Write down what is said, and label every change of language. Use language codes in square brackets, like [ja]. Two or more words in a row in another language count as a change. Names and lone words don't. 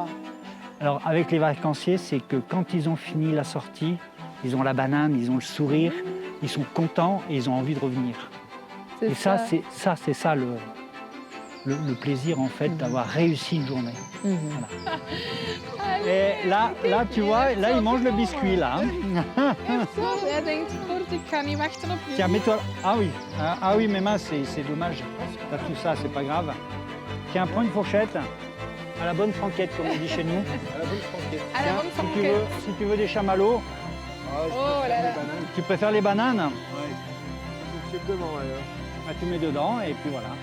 [fr] Alors, avec les vacanciers, c'est que quand ils ont fini la sortie, ils ont la banane, ils ont le sourire, ils sont contents et ils ont envie de revenir. Et ça, c'est ça le plaisir, en fait, d'avoir réussi une journée. Voilà. Et là, tu vois, là, ils mangent le biscuit, là. Hein. [nl] Jij denkt, goed, ik ga niet wachten op jullie. [fr] Tiens, mets-toi. Ah oui, ah oui, mes mains, c'est dommage. T'as tout ça, c'est pas grave. Tiens, prends une fourchette. À la bonne franquette, comme on dit chez nous. À la bonne franquette. À la bonne Si tu veux des chamallows, Oh là là. tu préfères les bananes? Bah, tu mets dedans et puis voilà.